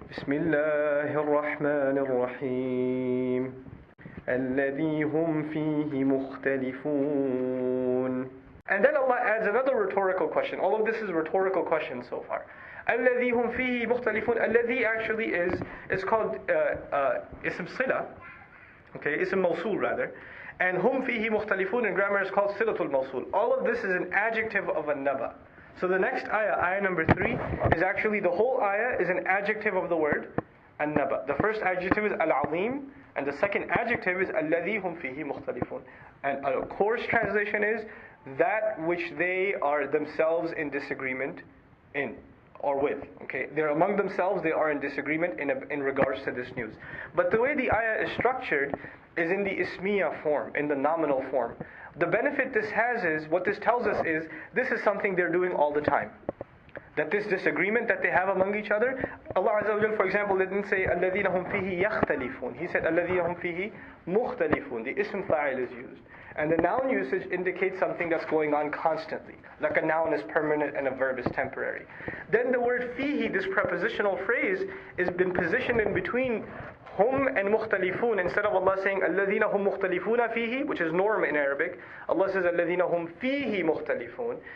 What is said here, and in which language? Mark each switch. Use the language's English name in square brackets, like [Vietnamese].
[Arabic] بسم الله الرحمن الرحيم الذي هم فيه مختلفون. [English] And then Allah adds another rhetorical question. All of this is rhetorical questions so far. [Arabic] الذي هم فيه مختلفون. [English] الذي actually is called اسم صلة. Okay, اسم موصول rather. And هم فيه مختلفون in grammar is called صلة الموصول. All of this is an adjective of An Naba. So the next ayah number 3, is actually the whole ayah is an adjective of the word An Naba. The first adjective is Al-Azim, and the second adjective is الذي هم فيه مختلفون. And a coarse translation is that which they are themselves in disagreement in or with. Okay, they're among themselves, they are in disagreement in regards to this news. But the way the ayah is structured is in the ismiya form, in the nominal form. The benefit this has is, what this tells us is, this is something they're doing all the time. That this disagreement that they have among each other, Allah Azza wa Jal, for example, didn't say الَّذِينَ هُمْ فِيهِ يَخْتَلِفُونَ. [Arabic] He said الَّذِينَ هُمْ فِيهِ مُخْتَلِفُونَ. [English] The ism fa'il is used. And the noun usage indicates something that's going on constantly. Like a noun is permanent and a verb is temporary. Then the word fihi, this prepositional phrase, has been positioned in between hum and mukhtalifun. Instead of Allah saying الَّذِينَ هُمْ مُخْتَلِفُونَ فِيهِ, which is norm in Arabic, Allah says الَّذِينَ هُمْ فِيهِ مُخْتَلِفُونَ.